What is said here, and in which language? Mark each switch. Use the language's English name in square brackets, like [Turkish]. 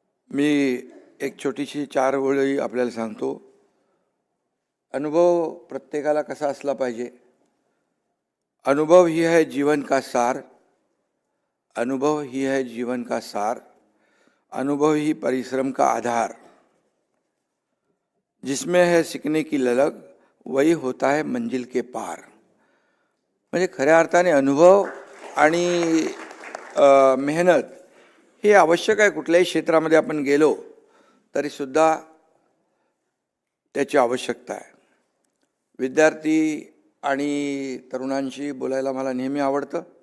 [Marathi] मी एक छोटीशी 4 ओळी आपल्याला सांगतो. अनुभव प्रत्येकाला कसा असला पाहिजे? [Hindi] अनुभव ही है जीवन का सार, अनुभव ही है जीवन का सार, अनुभव ही परिश्रम का आधार, जिसमें है सीखने की ललक वही होता है मंजिल के पार. [Marathi] म्हणजे खऱ्या अर्थाने अनुभव आणि मेहनत हे आवश्यक आहे. कुठल्याही क्षेत्रामध्ये आपण गेलो तरीसुद्धा त्याची आवश्यकता आहे. विद्यार्थी आणि तरुणांशी बोलायला मला नेहमी आवडतं.